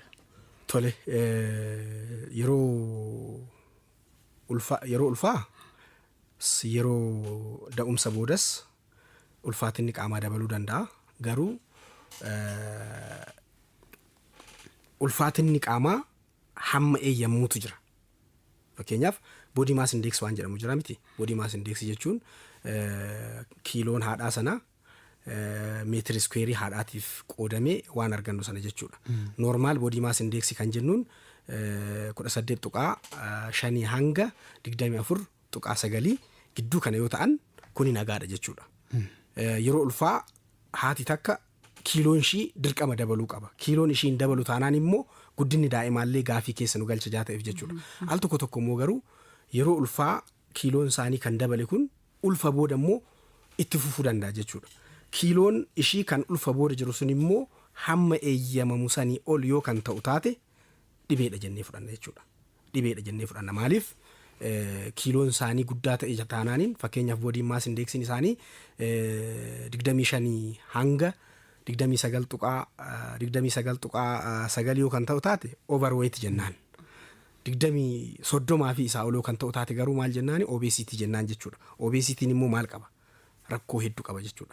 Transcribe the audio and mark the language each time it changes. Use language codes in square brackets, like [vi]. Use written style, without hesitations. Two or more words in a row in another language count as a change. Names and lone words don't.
[om] Tole yeroo ulfaa yeroo da'umsa boodas ulfaatinni qaamaa dabaluu danda'a. Garuu ulfaatinni qaamaa hamma eeyyamuutu jira. Fakkeenyaaf [en] body mass index [om] waan jedhamu jira miti. [en] Body mass index [om] jechuun kiiloon haadhaa sana meetiri square haadhaatiif qoodamee waan argannu sana jechuudha. [en] Normal body mass index [om] kan jennuun 18.5 hanga 24.9 gidduu kana yoo ta'an kuni nagaadha jechuudha. Yeroo ulfaa haati takka kiiloon ishii dirqama dabaluu qaba. Kiiloon ishiin dabalu taanaan immoo guddinni daa'imaallee gaafii keessa nu galcha jaata'eef jechuudha. Al tokko immoo garuu yeroo ulfaa kiiloon isaanii kan dabale kun ulfa booda immoo itti fufuu danda'a jechuudha. Kiiloon ishii kan ulfa booda jiru sun immoo hamma eeyyamamu sanii ol yoo kan ta'u taate dhibeedha jennee fudhanna jechuudha. Dhibeedha jennee fudhanna. Maaliif? Kiiloon isaanii guddaa ta'e taanaaniin fakkeenyaaf [en] body mass index [om] isaanii 25 hanga 29.9 yoo kan ta'u taate overweight jennaan. 30 fi isaa ol kan ta'u taate garuu maal jennaani? Obesity jennaan jechuudha. Obesitiin immoo maal qaba? Rakkoo hedduu qaba jechuudha.